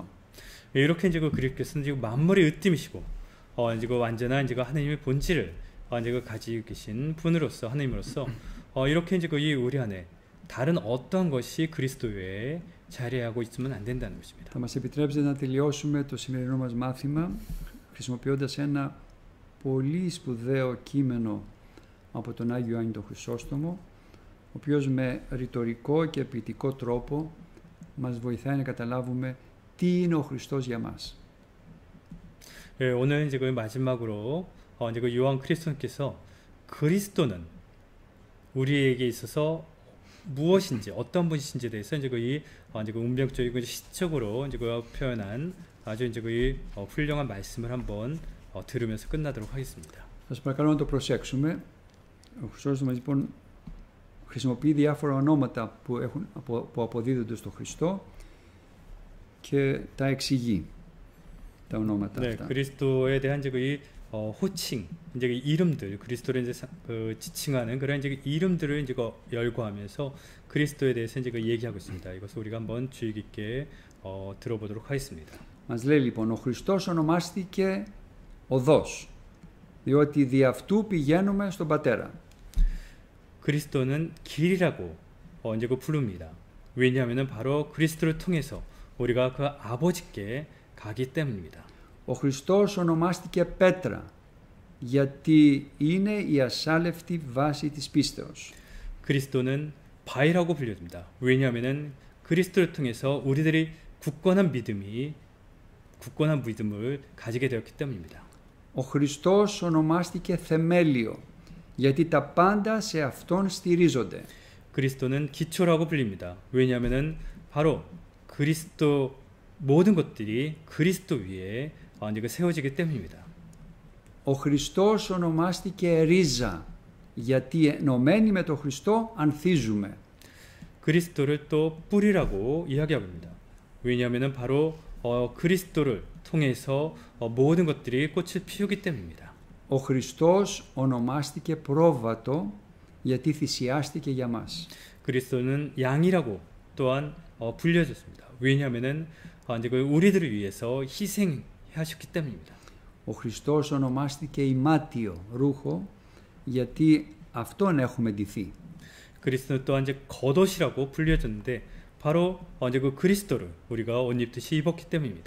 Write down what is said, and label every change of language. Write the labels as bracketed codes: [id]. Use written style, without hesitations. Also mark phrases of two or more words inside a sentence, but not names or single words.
[ko] 이렇게 이제 그 그리스도께서는 지금 만물의 으뜸이시고 이제 그 완전한 이제 그 하나님의 본질을 이제 그 가지고 계신 분으로서 하나님으로서 이렇게 이제 그 이 우리 안에 다른 어떠한 것이 그리스도 외에 자리하고 있으면 안 된다는 것입니다. [el] Θα μας επιτρέψετε να τελειώσουμε το σημερινό μας μάθημα χρησιμοποιώντας ένα πολύ σπουδαίο κείμενο από τον Άγιο Ιωάννη τον Χρυσόστομο, ο οποίος με ρητορικό και ποιητικό τρόπο μας βοηθάει να καταλάβουμε τι είναι ο Χριστός για μας. [ko] 예, 오늘 이제 그 마지막으로 이제 그 요한 크리스토님께서 그리스도는 우리에게 있어서 무엇인지 어떤 분이신지에 대해서 이제 그 이제 그 운명적이고 시적으로 이제 그 표현한 아주 이제 그 훌륭한 말씀을 한번 들으면서 끝나도록 하겠습니다. [el] Σας παρακαλώ να το προσέξουμε. Ο Χρυσόστομος λοιπόν χρησιμοποιεί διάφορα ονόματα που αποδίδονται στο Χριστό και τα εξηγεί τα ονόματα [ko] 네, [el] αυτά. [ko] 그리스도에 대한 이제 그 호칭, 이제 그 이름들, 그리스도를 이제 지칭하는 그런 이제 그 이름들을 이제 그 열거하면서 그리스도에 대해서 이제 그 얘기하고 있습니다. 이것을 우리가 한번 주의 깊게 들어보도록 하겠습니다. [el] Μας λέει λοιπόν, ο Χριστός ονομάστηκε οδός, διότι δι' αυτού πηγαίνουμε στον Πατέρα. [ko] 그리스도는 길이라고 이제 그 부릅니다. 왜냐하면은 바로 그리스도를 통해서 우리가 그 아버지께 가기 때문입니다. [el] Ο Χριστός ονομάστηκε Πέτρα, γιατί είναι η ασάλευτη βάση της πίστεως. [ko] 그리스도는 바위라고 불려집니다. 왜냐하면은 그리스도를 통해서 우리들이 굳건한 믿음을 가지게 되었기 때문입니다. [el] Ο Χριστός ονομάστηκε θεμέλιο, γιατί τα πάντα σε Αυτόν στηρίζονται. [ko] 그리스도는 기초라고 불립니다. 왜냐하면은 바로 그리스도 모든 것들이 그리스도 위에 이제 세워지기 때문입니다. [el] Ο Χριστός ονομάστηκε ρίζα, γιατί ενωμένοι με τον Χριστό ανθίζουμε. [ko] 그리스도를 또 뿌리라고 이야기하고 있습니다. 왜냐하면은 바로 그리스도를 통해서 모든 것들이 꽃을 피우기 때문입니다. [el] ο Χριστός ονομάστηκε πρόβατο γιατί θυσιάστηκε για μας. [ko] 그리스도는 양이라고 또한 불려졌습니다. 왜냐하면은 이제 우리들을 위해서 희생하셨기 때문입니다. [el] Ο Χριστός ονομάστηκε ημάτιο ρούχο γιατί αυτόν έχουμε ντυθεί. [ko] 그리스도는 또한 이제 겉옷이라고 불려졌는데 바로 이제 그 그리스도를 우리가 옷 입듯이 입었기 때문입니다.